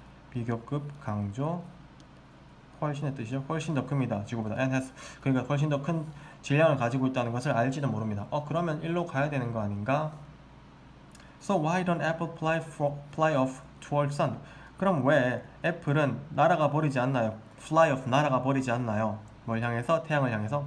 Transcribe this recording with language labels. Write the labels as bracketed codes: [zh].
[ko] 비교급 강조, 훨씬의 뜻이죠. 훨씬 더 큽니다. 지구보다. [en] And has, [ko] 그러니까 훨씬 더 큰 질량을 가지고 있다는 것을 알지도 모릅니다. 그러면 일로 가야 되는 거 아닌가? [en] So why don't apple fly off towards sun? [ko] 그럼 왜 애플은 날아가 버리지 않나요? [en] fly off [ko] 날아가 버리지 않나요? 뭘 향해서? 태양을 향해서?